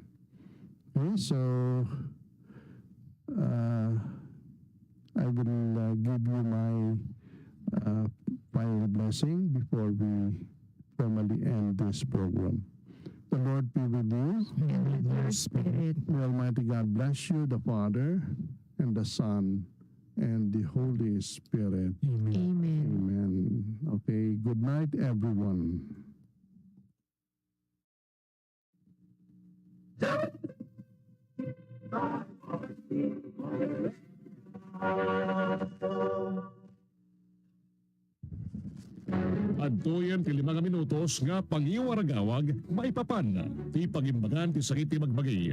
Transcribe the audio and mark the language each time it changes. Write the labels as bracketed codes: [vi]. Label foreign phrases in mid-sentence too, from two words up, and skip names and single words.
[en] Okay, so I will give you my final blessing before we formally end this program. The Lord be with you. And with your spirit. May Almighty God bless you, the Father, and the Son, and the Holy Spirit. Amen. Amen. Okay, good night, everyone. [ilo] Adtoyan ti 5 minutos nga pangiwaragawag maipapan ti pagimbagan ti sakit ti magbagay.